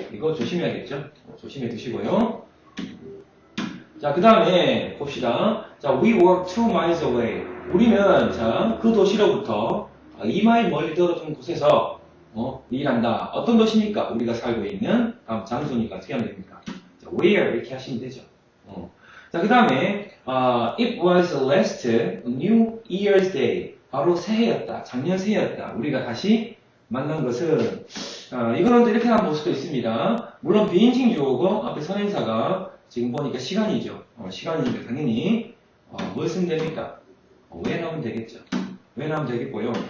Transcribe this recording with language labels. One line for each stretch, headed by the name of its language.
Korean: 이거 조심해야겠죠? 조심해 두시고요. 자, 그 다음에 봅시다.
English: 자, we work 2 miles away.
Korean: 우리는 자, 그 도시로부터 2마일 멀리 떨어진 곳에서 일한다. 어떤 도시입니까? 우리가 살고 있는 다음 장소니까 어떻게 하면 됩니까? 자, where 이렇게 하시면 되죠.
English: 자, 그 다음에 it was last New Year's Day.
Korean: 바로 새해였다. 작년 새해였다. 우리가 다시 만난 것은 이거는 이렇게 한번 볼 수도 있습니다. 물론 비인칭 주어고 앞에 선행사가 지금 보니까 시간이죠. 시간이니까 당연히 뭘 쓰면 됩니까? 왜 나오면 되겠죠. 왜 나오면 되겠고요.